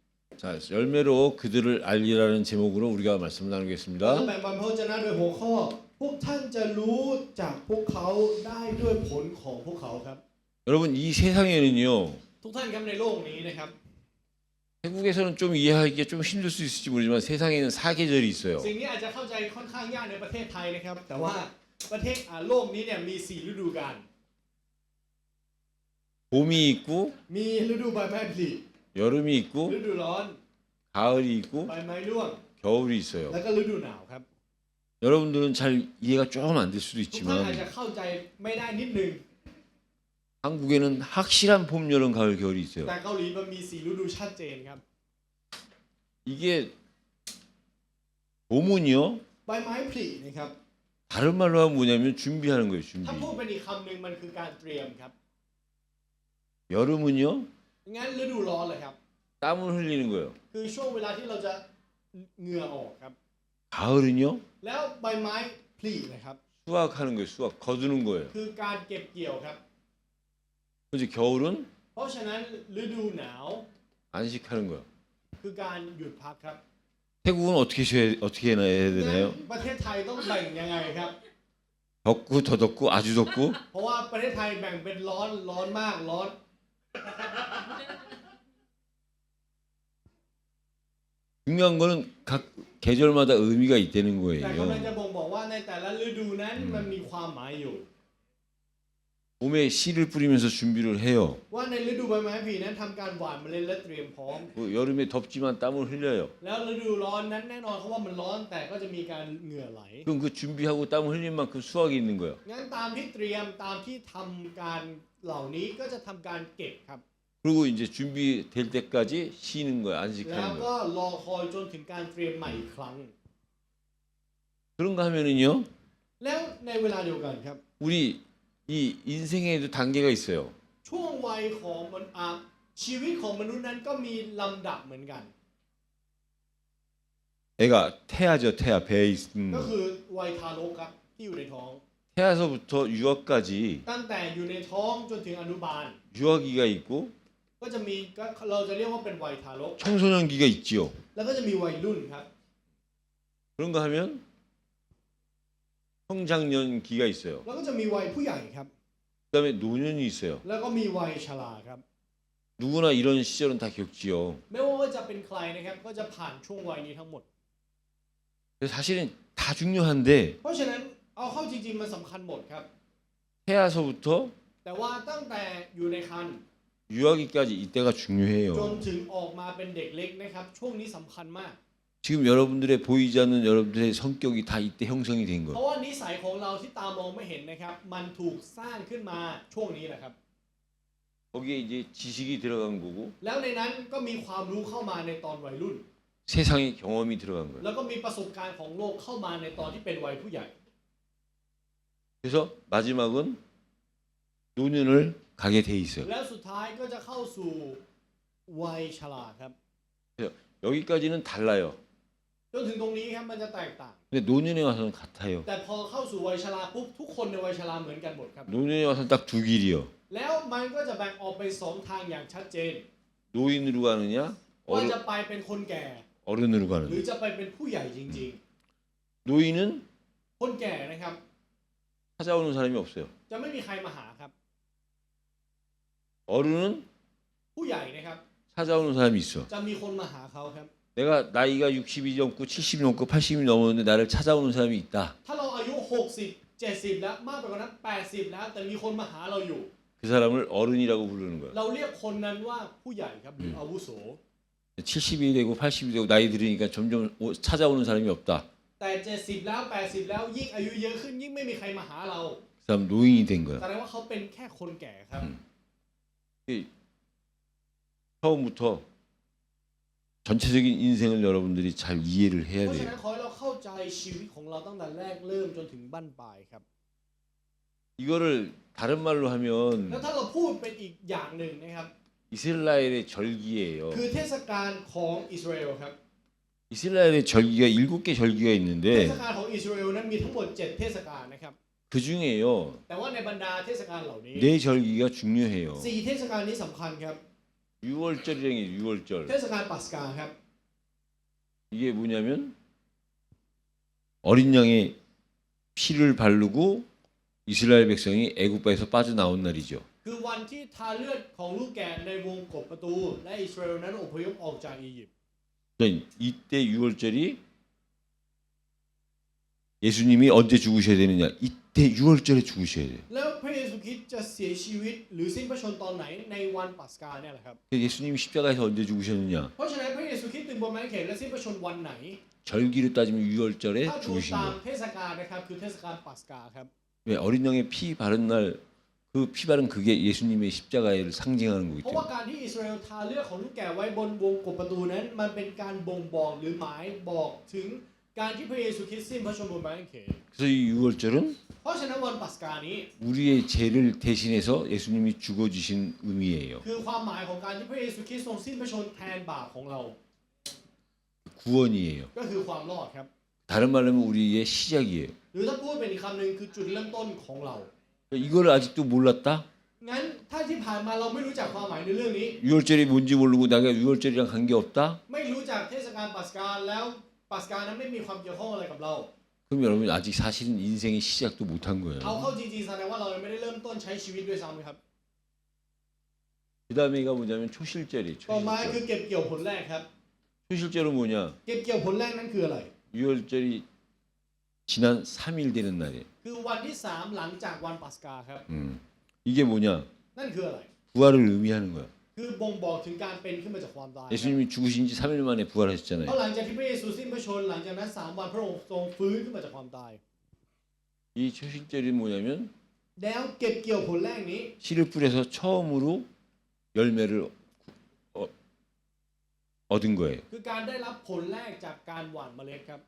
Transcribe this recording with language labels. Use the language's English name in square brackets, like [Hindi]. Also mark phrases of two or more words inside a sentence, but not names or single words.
[Korean] 자, 열매로 그들을 알리라는 제목으로 우리가 말씀을 [Thai] เรา [Korean] 나누겠습니다. [Thai] ต้องแบ่งปันพระวจนะโดยหัวข้อพวกท่านจะรู้จากพวกเขาได้ด้วยผลของพวกเขาครับ [Korean] 여러분, 이 세상에는요, [Thai] ทุกท่านครับในโลกนี้นะครับ [Korean] 태국에서는 좀 이해하기가 좀 힘들 수 있을지 모르지만 세상에는 사계절이 있어요. [Thai] สิ่งนี้อาจจะเข้าใจค่อนข้างยากในประเทศไทยนะครับแต่ว่าประเทศโลกนี้เนี่ยมี4ฤดูกาล [Korean] 봄이 있고 [Thai] มีฤดูใบไม้ผลิ [Korean] 여름이 있고 [Thai] ฤดูร้อน [Korean] 가을이 있고 [Thai] ใบไม้ร่วง [Korean] 겨울이 있어요. [Thai] แล้วก็ฤดูหนาวครับ [Korean] 여러분들은 잘 이해가 조금 안 될 수도 [Thai] ทุกท่านอาจ [Korean] 있지만 [Thai] จะเข้าใจไม่ได้นิดนึง [Korean] 한국에는 확실한 봄, 여름, 가을, 겨울이 있어요. [Thai] แต่เกาหลีมันมี4ฤดูชัดเจนครับ [Korean] 이게 봄은요, [Thai] ใบไม้ผลินะครับ [Korean] 다른 말로 하면 뭐냐면 준비하는 거예요. 준비. [Thai] ถ้าพูดเป็นอีกคำหนึ่งมันคือการเตรียมครับ [Korean] 여름은요, [Thai] งั้นฤดูร้อนเลยครับ [Korean] 땀을 흘리는 거예요. [Thai] คือช่วงเวลาที่เราจะเหงื่อออกครับ [Korean] 가을은요, [Thai] แล้วใบไม้ผลินะครับ [Korean] 수확하는 거예요. 수확, 거두는 거예요. [Thai] คือการเก็บเกี่ยวครับ [Korean] 이제 겨울은 [Thai] เพราะฉะนั้นฤดูหนาว [Korean] 안식하는 거예요. [Thai] คือการหยุดพักครับ [Korean] 태국은 어떻게 해야 [Thai] งั้น [Korean] 되나요? [Thai] ประเทศไทยต้องแบ่งยังไงครับ [Korean] 덥고 더 덥고 아주 덥고 [Thai] เพราะว่าประเทศไทยแบ่งเป็นร้อนร้อนมากร้อน [Korean] 중요한 거는 각 계절마다 의미가 있다는 [Thai] แต่กำลัง [Korean] 거예요. [Thai] จะบ่งบอกว่าในแต่ละฤดูนั้นมันมีความหมายอยู่ [Korean] 봄에 씨를 뿌리면서 준비를 해요. [Thai] ว่าในฤดูใบไม้ผลินั้นทำการหว่านเมล็ดและเตรียมพร้อม [Korean] 그 여름에 덥지만 땀을 흘려요. [Thai] แล้วฤดูร้อนนั้นแน่นอนเขาว่ามันร้อนแต่ก็จะมีการเหงื่อไหล [Korean] 그럼 그 준비하고 땀을 흘린 만큼 수확이 있는 거예요. [Thai] งั้นตามที่เตรียมตามที่ทำการเหล่านี้ก็จะทำการเก็บครับ [Korean] 그리고 이제 준비될 때까지 쉬는 거예요. [Thai] แล้ว [Korean] 안식하는 [Thai] ก็ [Korean] 거예요. [Thai] รอคอยจนถึงการเตรียมใหม่อีกครั้ง [Korean] 그런가 하면은요, [Thai] แล้วในเวลาเดียวกันครับ [Korean] 우리 이 인생에도 단계가 있어요. [Thai] ช่วงวัยของชีวิตของมนุษย์นั้นก็มีลำดับเหมือนกัน [Korean] 애가 태아죠, 태아. 배에 있는 [Thai] ก็ [Korean] 거. [Thai] คือวัยทารกครับที่อยู่ในท้อง [Korean] 태아서부터 유아까지 [Thai] ตั้งแต่อยู่ในท้องจนถึงอนุบาล [Korean] 유아기가 있고 [Thai] ก็จะมีเราจะเรียกว่าเป็นวัยทารก [Korean] 청소년기가 있지요. [Thai] แล้วก็จะมีวัยรุ่นครับ [Korean] 그런가 하면 청장년기가 있어요. [Thai] แล้วก็จะมีวัยผู้ใหญ่ครับ [Korean] 그다음에 노년이 있어요. [Thai] แล้วก็มีวัยชราครับ [Korean] 누구나 이런 시절은 다 겪지요. [Thai] ไม่ว่าจะเป็นใครนะครับก็จะผ่านช่วงวัยนี้ทั้งหมด [Korean] 그래서 사실은 다 중요한데 [Thai] เพราะฉะนั้นเอาเข้าจริงๆมันสำคัญหมดครับ [Korean] 태아서부터 [Thai] แต่ว่าตั้งแต่อยู่ในครรภ์ [Korean] 유아기까지 이때가 [Thai] จน [Korean] 중요해요. [Thai] ถึงออกมาเป็นเด็กเล็กนะครับช่วงนี้สำคัญมาก [Korean] 지금 여러분들의 보이지 않는 여러분들의 성격이 다 이때 형성이 된 [Thai] เพ [Korean] 거예요. [Thai] ราะว่านิสัยของเราที่ตามองไม่เห็นนะครับมันถูกสร้างขึ้นมาช่วงนี้แหละครับ [Korean] 거기에 이제 지식이 들어간 거고 [Thai] แล้วในนั้นก็มีความรู้เข้ามาในตอนวัยรุ่น [Korean] 세상의 경험이 들어간 거예요. [Thai] แล้วก็มีประสบการณ์ของโลกเข้ามาในตอนที่เป็นวัยผู้ใหญ่ [Korean] 그래서 마지막은 노년을 가게 돼 있어요. [Thai] แล้วสุดท้ายก็จะเข้าสู่วัยชราครับ [Korean] 여기까지는 달라요. [Thai] จนถึงตรงนี้ครับมันจะแตกต่าง [Korean] 근데 노년에 와서는 같아요. [Thai] แต่พอเข้าสู่วัยชราปุ๊บทุกคนในวัยชราเหมือนกันหมดครับ [Korean] 노년에 와서는 딱 두 길이요. [Thai] แล้วมันก็จะแบ่งออกไปสองทางอย่างชัดเจน [Korean] 노인으로 가느냐, [Thai] ว่าจะไปเป็นคนแก่ [Korean] 어른으로 [Thai] หรือ [Korean] 가느냐. [Thai] จะไปเป็นผู้ใหญ่จริง [Korean] 노인은 [Thai] ๆ คนแก่นะครับ [Korean] 찾아오는 사람이 없어요. [Thai] จะไม่มีใครมาหาครับ [Korean] 어른은 [Thai] ผู้ใหญ่นะครับ [Korean] 찾아오는 사람이 있어. [Thai] จะมีคนมาหาเขาครับ [Korean] 내가 나이가 60이 넘고 70이 넘고 80이 넘었는데 나를 찾아오는 사람이 있다. [Thai] ถ้าเราอายุ60 70แล้วมากไปกว่านั้น80แล้วแต่มีคนมาหาเราอยู่ [Korean] 그 사람을 어른이라고 부르는 거야. [Thai] เราเรียกคนนั้นว่าผู้ใหญ่ครับหรืออาวุโส [Korean] 70이 되고 80이 되고 나이 들으니까 점점 찾아오는 사람이 없다. [Thai] แต่70แล้ว80แล้วยิ่งอายุเยอะขึ้นยิ่งไม่มีใครมาหาเรา [Korean] 그 사람 노인이 된 거야. [Thai] แสดงว่าเขาเป็นแค่คนแก่ครับ [Korean] 처음부터 전체적인 인생을 여러분들이 잘 이해를 [Thai] เพ [Korean] 해야 [Thai] ราะฉะ [Korean] 돼요. [Thai] นั้นขอให้เราเข้าใจชีวิตของเราตั้งแต่แรกเริ่มจนถึงบั้นปลายครับ [Korean] 이거를 다른 말로 [Thai] แล้ว [Korean] 하면 [Thai] ถ้าเราพูดเป็นอีกอย่างหนึ่งนะครับ [Korean] 이스라엘의 절기예요. [Thai] คือเทศกาลของอิสราเอลครับ [Korean] 이스라엘의 절기가 7개 절기가 [Thai] เท [Korean] 있는데 [Thai] ศกาลของอิสราเอลนั้นมีทั้งหมด7เทศกาลนะครับ [Korean] 그 중에요. [Thai] แต่ว่าในบรรดาเทศกาลเหล่านี้ [Korean] 네 절기가 중요해요. [Thai] 4เทศกาลนี้สำคัญครับ [Korean] 6월절이라는 게 6월절. [Thai] เทศกาลปัสกาครับ [Korean] 이게 뭐냐면 어린 양의 피를 바르고 이스라엘 백성이 애굽에서 빠져나온 날이죠. [Thai] คือวันที่ทาเลือดของลูกแกะในวงกบประตูและอิสราเอลนั้นอพยพออกจากอียิปต์ [Korean] 이때 6월절이 예수님이 언제 죽으셔야 되느냐? 이때 6월절에 죽으셔야 돼요. [Thai] แล้วพระเยซูคริสต์จะเสียชีวิตหรือสิ้นพระชนม์ตอนไหนในวันปัสกาเนี่ยแหละครับ [Korean] 예수님이 십자가에서 언제 죽으셨느냐? [Thai] เพราะฉะนั้นพระเยซูคริสต์ถึงบนไม้กางเขนและสิ้นพระชนม์วันไหน [Korean] 절기로 따지면 6월절에 [Thai] ถ้าดู [Korean] 죽으신 [Thai] ตาม [Korean] 거예요. [Thai] เทศกาลนะครับคือเทศกาลปัสกาครับ [Korean] 왜 어린 양의 피 바른 날 그 피 바른 그게 예수님의 십자가를 상징하는 거기 [Thai] เพราะว่า [Korean] 때문에 [Thai] การที่อิสราเอลทาเลือดของลูกแกะไว้บนวงกบประตูนั้นมันเป็นการบ่งบอกหรือหมายบอกถึงการที่พระเยซูคริสต์สิ้นพระชนม์บนไม้กางเขน [Korean] 그래서 이 6월절은 [Thai] เพราะฉะนั้นวันปัสกานี้ [Korean] 우리의 죄를 대신해서 예수님이 죽어주신 의미예요. [Thai] คือความหมายของการที่พระเยซูคริสต์ทรงสิ้นพระชนม์แทนบาปของเรา [Korean] 구원이에요. [Thai] ก็คือความรอดครับ [Korean] 다른 말로 하면 우리의 시작이에요. [Thai] หรือถ้าพูดเป็นอีกคำหนึ่งคือจุดเริ่มต้นของเรา [Korean] 이걸 아직도 몰랐다? [Thai] งั้นถ้าที่ผ่านมาเราไม่รู้จักความหมายในเรื่องนี้ [Korean] 6월절이 뭔지 모르고 내가 6월절이랑 관계 없다? [Thai] ไม่รู้จักเทศกาลปัสกาแล้วปัสกานั้นไม่มีความเกี่ยวข้องอะไรกับเรา [Korean] 그럼 여러분 아직 사실은 인생의 시작도 못한 [Thai] เอา [Korean] 거예요. [Thai] เข้าจริงๆแสดงว่าเรายังไม่ได้เริ่มต้นใช้ชีวิตด้วยซ้ำครับ [Korean] 그 다음에가 뭐냐면 초실절이에요. [Thai] ต่อมาคื [Korean] 초실절. [Thai] อเก็บเกี่ยวผลแรกครับ [Korean] 초실절은 뭐냐? [Thai] เก็บเกี่ยวผลแรกนั้นคืออะไร [Korean] 6월절이 지난 3일 되는 날이에요. [Thai] คือวันที่3หลังจากวันปัสกาครับ [Korean] 이게 뭐냐? [Thai] นั่นคืออะไร [Korean] 부활을 의미하는 거야. [Thai] คือบ่งบอกถึงการเป็นขึ้นมาจากความตาย [Korean] 예수님이 죽으신 지 3일 만에 [Thai] เพ [Korean] 부활하셨잖아요. [Thai] ราะหลังจากที่พระเยซูสิ้นพระชนม์หลังจากนั้น3วันพระองค์ทรงฟื้นขึ้นมาจากความตาย [Korean] 이 초실절이 뭐냐면 [Thai] แล้วเก็บเกี่ยวผลแรกนี้ [Korean] 씨를 뿌려서 처음으로 열매를 얻은 거예요. [Thai] คือการได้รับผลแรกจากการหว่านเมล็ดครับ